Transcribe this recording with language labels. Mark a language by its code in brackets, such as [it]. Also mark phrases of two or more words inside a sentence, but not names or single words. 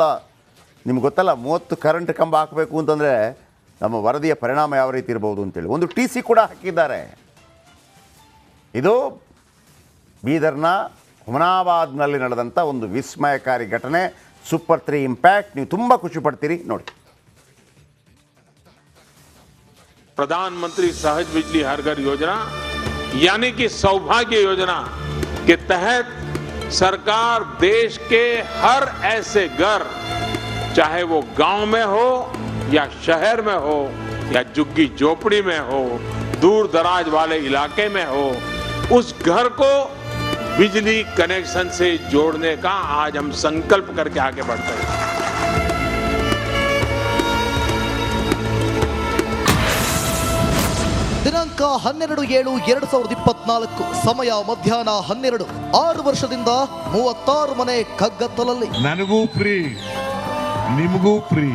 [kn] ನಿಮ್ಗೆ ಗೊತ್ತಲ್ಲ, 30 ಕರೆಂಟ್ ಕಂಬ ಹಾಕಬೇಕು ಅಂತಂದರೆ ನಮ್ಮ ವರದಿಯ ಪರಿಣಾಮ ಯಾವ ರೀತಿ ಇರ್ಬೋದು ಅಂತೇಳಿ. ಒಂದು TC ಕೂಡ ಹಾಕಿದ್ದಾರೆ. ಇದು ಬೀದರ್ನ ಹುಮನಾಬಾದ್ನಲ್ಲಿ ನಡೆದಂಥ ಒಂದು ವಿಸ್ಮಯಕಾರಿ ಘಟನೆ. ಸೂಪರ್ 3 ಇಂಪ್ಯಾಕ್ಟ್. ನೀವು ತುಂಬ ಖುಷಿ ಪಡ್ತೀರಿ ನೋಡಿ. [hi] प्रधानमंत्री सहज बिजली हर घर योजना यानी कि सौभाग्य योजना के तहत सरकार देश के हर ऐसे घर, चाहे वो गांव में हो या शहर में हो या झुग्गी झोपड़ी में हो, दूर दराज वाले इलाके में हो, उस घर को बिजली कनेक्शन से जोड़ने का आज हम संकल्प करके आगे बढ़ते हैं. [kn] ದಿನಾಂಕ 12/7/2024, ಸಮಯ ಮಧ್ಯಾಹ್ನ 12. 6 ವರ್ಷದಿಂದ 36 ಮನೆ ಕಗ್ಗತ್ತಲಲ್ಲಿ. ನನಗೂ ಫ್ರೀ, ನಿಮಗೂ ಫ್ರೀ.